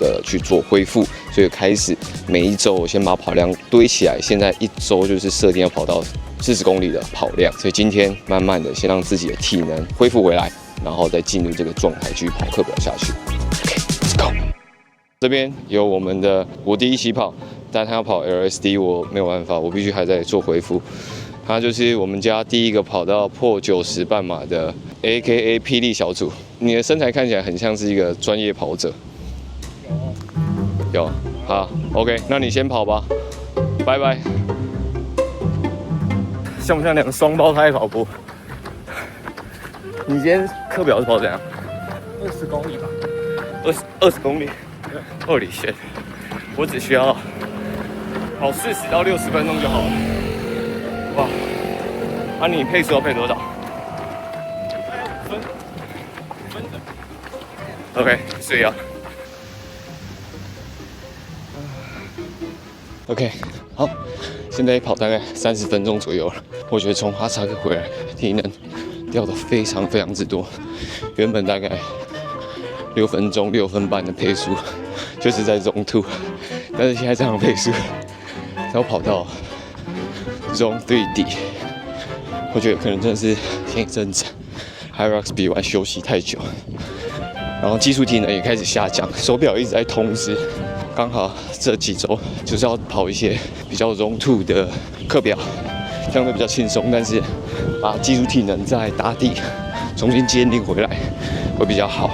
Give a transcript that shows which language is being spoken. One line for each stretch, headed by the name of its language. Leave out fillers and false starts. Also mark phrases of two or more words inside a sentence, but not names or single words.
Chinese: 的去做恢復，所以開始每一周我先把跑量堆起來，現在一周就是設定要跑到40公里的跑量，所以今天慢慢的先讓自己的體能恢復回來，然後再進入這個狀態繼續跑課表下去。OK，
English: let's go。
Chinese: 這邊有我們的我弟一起跑，但他要跑 LSD， 我沒有辦法，我必須還在做恢復。他就是我們家第一個跑到破90半馬的 AKA 霹靂小組。你的身材看起來很像是一個專業跑者。有，好 ，OK， 那你先跑吧，拜拜。像不像兩個雙胞胎跑步？你今天課表是跑怎樣？20公里吧。20公里。
English: Holy shit！
Chinese: 我只需要跑40到60分鐘就好了。哇，啊，你配速要配多少分的 ？OK， 所以啊。OK， 好，現在跑大概30分鐘左右了。我覺得從哈薩克回來，體能掉的非常之多。原本大概6分鐘、6分半的配速，就是在Zone 2，但是現在這樣的配速，要跑到Zone 3底，我覺得可能真的是前一陣子 HYROX 比完休息太久，然後技術體能也開始下降，手錶一直在通知。剛好這幾周就是要跑一些比較Zone 2的課表，相對比較輕鬆，但是把技術體能再打底，重新堅定回來會比較好。